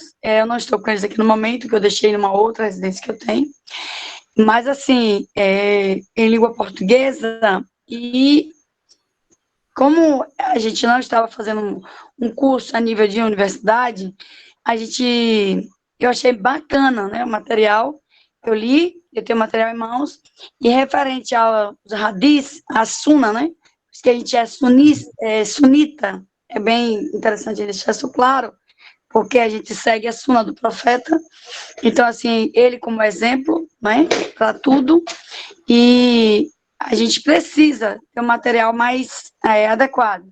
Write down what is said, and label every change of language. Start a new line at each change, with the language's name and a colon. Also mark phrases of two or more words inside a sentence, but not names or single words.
Portuguese: Eu não estou com eles aqui no momento, que eu deixei numa outra residência que eu tenho, mas, assim, em língua portuguesa, e como a gente não estava fazendo um curso a nível de universidade, eu achei bacana, né, o material. Eu li, eu tenho material em mãos, e referente aos hadis, a suna, né, que a gente é sunita, é bem interessante deixar isso claro, porque a gente segue a suna do profeta. Então, assim, ele como exemplo, né, para tudo, e a gente precisa ter um material mais adequado.